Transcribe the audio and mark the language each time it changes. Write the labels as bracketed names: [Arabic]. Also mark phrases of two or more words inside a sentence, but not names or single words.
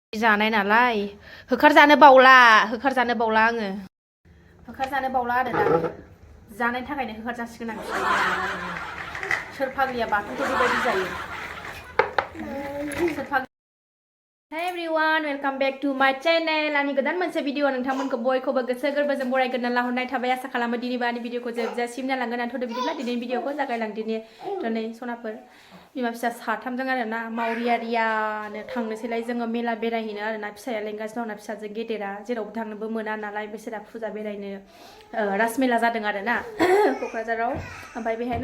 [Bodo] जानाय नालाय होखारजानो बावला आङो होखारजानो बावला आरो दा जानायनि थाखायनो होखारजासिगोन आं सोर फाग्लिया बाथौखौ बेबायदि जायो सोर फाग्लि [English] Hey everyone, welcome back to my channel. [Bodo] आंनि गोदान मोनसे भिडिअ नोंथांमोनखौ बयखौबो गोसो गोरबोजों बरायग्रोना लाहरनाय थाबाय आसा खालामो दिनैबो आंनि भिडिअखौ जोबजासिम नायलांगोन आंथ' बिदिब्ला दिनैनि भिडिअखौ जागायलांदिनि दिनै सनाफोर बिमा फिसा साथामजों आरो ना मावरियारियानो थांनोसैलाय जोङो मेला बेरायहैनो आरो ना फिसाया लेंगासिनो दं ना फिसाजों गेदेरा जेरावबो थांनोबो मोना नालाय बिसोरा फुजा बेरायनो रासमेला जादों आरो ना क'क्राझाराव ओमफ्राय बेहायनो